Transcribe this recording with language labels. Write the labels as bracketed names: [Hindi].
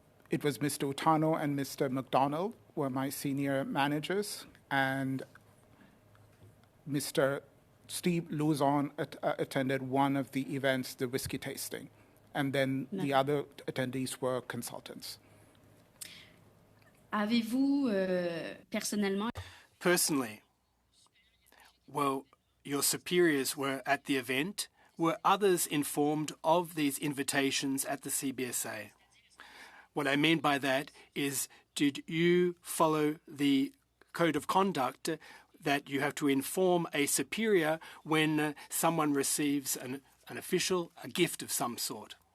[English] It was Mr. Utano and Mr. McDonald were my senior managers, and Mr. Steve Luzon attended one of the events, the whiskey tasting, and then the other attendees were consultants. [French] Avez-vous personnellement? [English] Personally, well, your superiors were at the event. Were others informed of these invitations at the CBSA? What I mean by that is, did you follow the code of conduct that you have to inform a superior when someone receives an official, a gift of some sort?